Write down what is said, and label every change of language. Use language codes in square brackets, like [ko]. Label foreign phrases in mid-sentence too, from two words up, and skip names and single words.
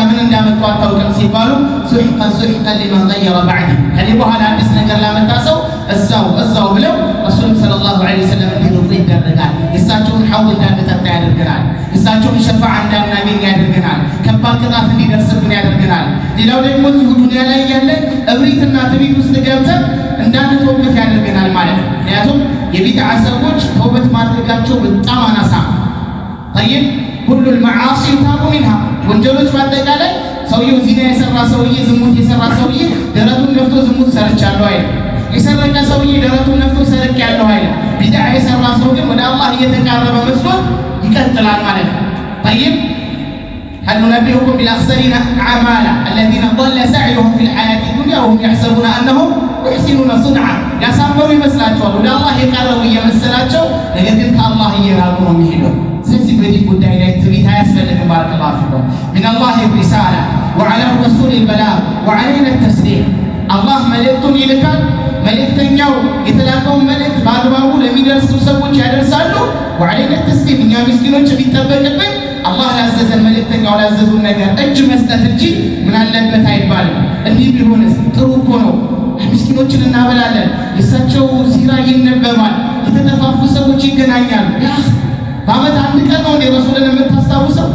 [am] ምን እንዳመጡ አታውቅም ሲባሉ [ar] سحقا سحقا لمن غير بعدي [am] ከኔ በኋላ አዲስ ነገር ላመጣ ሰው እዛው ብለው ረሱልም [ar] صلى الله عليه وسلم [am] እንዲሩቁ ይደረጋል። የእሳቸውን ሐውድ እንዳንጠጣ ያደርገናል። የእሳቸውን ሸፋዓ እንዳናገኝ ያደርገናል። ከባድ ቅጣት እንዲደርስብን ያደርገናል። ሌላው ደግሞ እዚሁ ዱንያ ላይ ያለን እብሪትና ትዕቢት ውስጥ ገብተን እንዳንተውበት ያደርገናል ማለት ነው። ምክንያቱም የቢድዓ ሰዎች ተውበት ማድረጋቸው በጣም አናሳ [ar] طيب كل المعاصي يتاب منها [am] ወንጀሎች በአጠቃላይ ሰውየው ዚና የሰራ ሰውዬ ዝሙት የሰራ ሰውዬ ደረቱን ነፍቶ ዝሙት ሰርቻለሁ አይደል? የሰረቀ ሰውዬ ደረቱን ነፍቶ ሰርቄያለሁ አይደል? ቢድዓ የሰራ ሰው ግን ወደ አላህ እየተቃረበ መስሎት ይቀጥላል ማለት ነው። [ar] طيب هل ننبئكم بالأخسرين أعمالا الذين ضل سعيهم في الحياة الدنيا وهم يحسبون أنهم يحسنون صنعا [am] ያሳመሩ ይመስላቸዋል ወደ አላህ የቀረቡ እየመሰላቸው ነገር ግን ከአላህ እየራቁ ነው የሚሄደው። ስለዚህ በዚህ ጉዳይ ላይ ትዕቢት [ar] አያስፈልግም። بارك الله فيكم من الله الرسالة وعلى الرسول البلاغ وعلينا التسليم [am] አላህ መልእክቱን ይልካል። መልእክተኛው የተላከውን መልእክት በአግባቡ ለሚደርሱ ሰዎች ያደርሳሉ። [ar] وعلينا التسليم [am] እኛ ምስኪኖች የሚጠበቅብን አላህ ላዘዘን መልእክተኛው ላዘዙን ነገር እጅ መስጠት እንጂ ምን አለበት አይባልም። እንዲህ ቢሆንስ ጥሩ እኮ ነው። ምስኪኖችን እናበላለን፣ የእሳቸው ሲራ ይነበባል፣ የተጠፋፉ ሰዎች ይገናኛሉ። በዓመት አንድ ቀን ነው እንደ ረሱልን የምታስታውሰው?